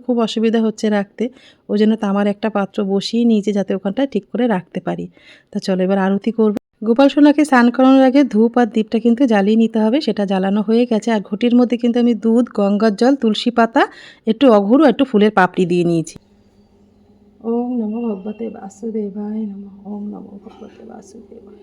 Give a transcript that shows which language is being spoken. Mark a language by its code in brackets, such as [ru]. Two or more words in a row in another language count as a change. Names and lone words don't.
[bn] খুব অসুবিধা হচ্ছে রাখতে। ওই জন্য তামার একটা পাত্র বসিয়ে নিয়েছে যাতে ওখানটায় ঠিক করে রাখতে পারি। তা চলো এবার আরতি করবো। গোপাল সোনাকে স্নান করানোর আগে ধূপ আর দীপটা কিন্তু জ্বালিয়ে নিতে হবে, সেটা জ্বালানো হয়ে গেছে। আর ঘটির মধ্যে কিন্তু আমি দুধ, গঙ্গার জল, তুলসী পাতা, একটু অঘরু, একটু ফুলের পাপড়ি দিয়ে নিয়েছি। [sa] ওম নমো ভগবতে বাসুদেবায় নমঃ। ওম নমো ভগবতে বাসুদেবায়।